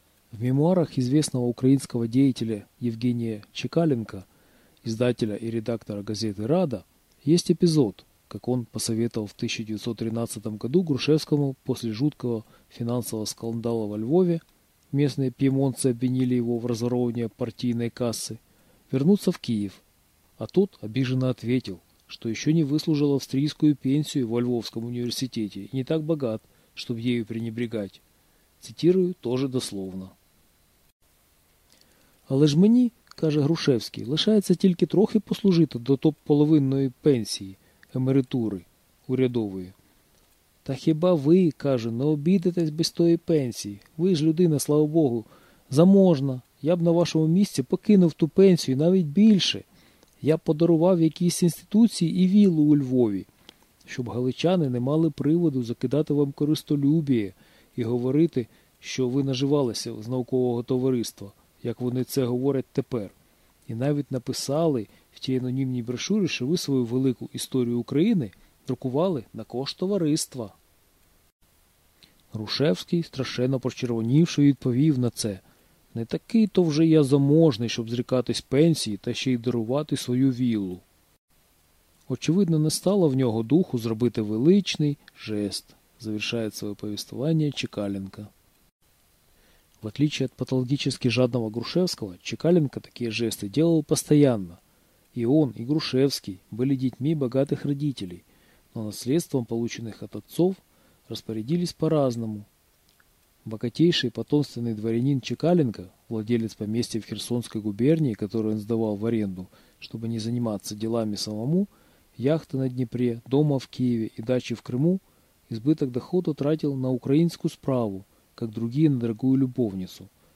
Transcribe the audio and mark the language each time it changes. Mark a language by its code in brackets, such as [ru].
[ru] В мемуарах известного украинского деятеля Евгения Чекаленко, издателя и редактора газеты «Рада», есть эпизод, как он посоветовал в 1913 году Грушевскому после жуткого финансового скандала во Львове, местные пьемонцы обвинили его в разворовывании партийной кассы, вернуться в Киев. А тот обиженно ответил, что еще не выслужил австрийскую пенсию во Львовском университете и не так богат, чтобы ею пренебрегать. Цитирую тоже дословно. [uk] «Але ж мені, каже Грушевський, лишається тільки трохи послужити до топ-половинної пенсії, емеритури, урядової. Та хіба ви, каже, не обійдетесь без тої пенсії? Ви ж людина, слава Богу, заможна. Я б на вашому місці покинув ту пенсію навіть більше. Я подарував якісь інституції і віллу у Львові, щоб галичани не мали приводу закидати вам користолюбіє і говорити, що ви наживалися з наукового товариства, як вони це говорять тепер. І навіть написали в тій анонімній брошурі, що ви свою велику історію України друкували на кошт товариства». Грушевський, страшенно прочервонівши, відповів на це: «Не такий то вже я заможний, щоб зрікатись пенсії та ще й дарувати свою віллу». Очевидно, не стало в нього духу зробити величний жест, завершає своє повествування Чекаленко. [ru] В отличие от патологически жадного Грушевского, Чекаленко такие жесты делал постоянно. И он, и Грушевский были детьми богатых родителей, но наследством, полученных от отцов, распорядились по-разному. Богатейший потомственный дворянин Чекаленко, владелец поместья в Херсонской губернии, которую он сдавал в аренду, чтобы не заниматься делами самому, яхты на Днепре, дома в Киеве и дачи в Крыму, избыток дохода тратил на украинскую справу, как другие на дорогую любовницу.